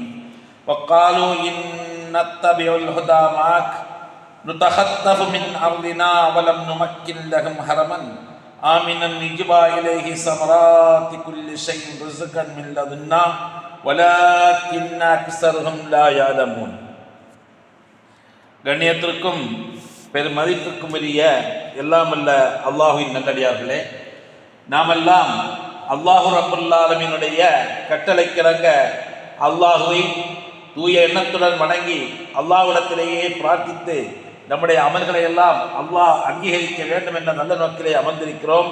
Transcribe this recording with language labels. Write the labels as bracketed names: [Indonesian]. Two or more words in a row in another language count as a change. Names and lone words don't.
[Arabic] وقالوا إن نتبع الهدى معك نتخطف من أرضنا ولم نمكن لهم حرما آمنا يجبى إليه ثمرات كل شيء رزقا من لدنا ولكن أكثرهم لا يعلمون. [Tamil] கண்ணியத்திற்கும் பெருமதிப்புக்கும் உரிய எல்லாம் அல்ல அல்லாஹுவின் நல்லடியார்களே, நாமெல்லாம் [Arabic] الله رب العالمين [Tamil] கட்டளைக்கிணங்க அல்லாஹுவை தூய எண்ணத்துடன் வணங்கி அல்லாஹ்விடத்திலேயே பிரார்த்தித்து நம்முடைய அமல்களை எல்லாம் அல்லாஹ் அங்கீகரிக்க வேண்டும் என்ற நல்ல நோக்கிலே அமர்ந்திருக்கிறோம்.